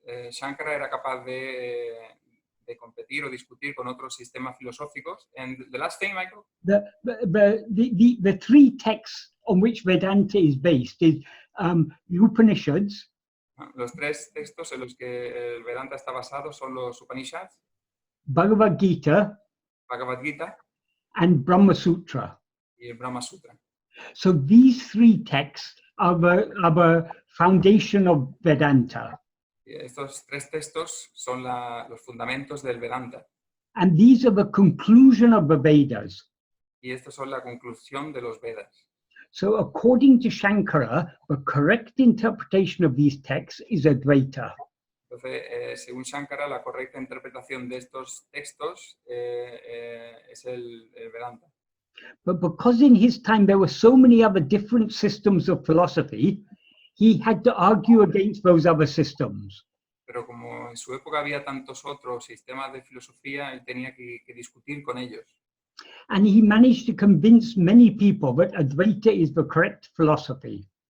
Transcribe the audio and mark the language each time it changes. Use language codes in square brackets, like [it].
[es] Shankara era capaz de competir o discutir con otros sistemas filosóficos. [en] And the last thing, Michael? The three texts on which Vedanta is based is the Upanishads. [es] Los tres textos en los que el Vedanta está basado son los Upanishads, [en] Bhagavad Gita, and Brahma Sutra. [es] Y el Brahma Sutra. [en] So these three texts are the foundation of Vedanta. [es] Estos tres textos son los fundamentos del Vedanta. [en] And these are the conclusion of the Vedas. [es] Y estos son la conclusión de los Vedas. [en] So according to Shankara, the correct interpretation of these texts is Advaita. [es] Entonces, según Shankara, la correcta interpretación de estos textos es el Vedanta. [en] But because in his time there were so many other different systems of philosophy, he had to argue against those other systems. [es] Pero como en su época había tantos otros sistemas de filosofía, él tenía que discutir con ellos. [en] And he managed to convince many people that Advaita is the correct philosophy.